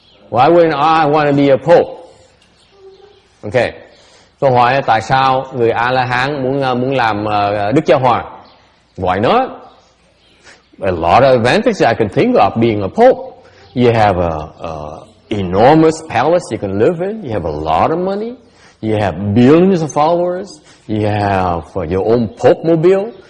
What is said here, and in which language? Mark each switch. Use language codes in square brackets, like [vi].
[en] Why wouldn't I want to be a pope? Okay. [vi] Câu hỏi là tại sao người A-la-hán muốn làm Đức Giáo Hoàng? [en] Why not? A lot of advantages I can think of being a pope. You have a enormous palace you can live in. You have a lot of money. You have billions of followers. You have your own Pope mobile.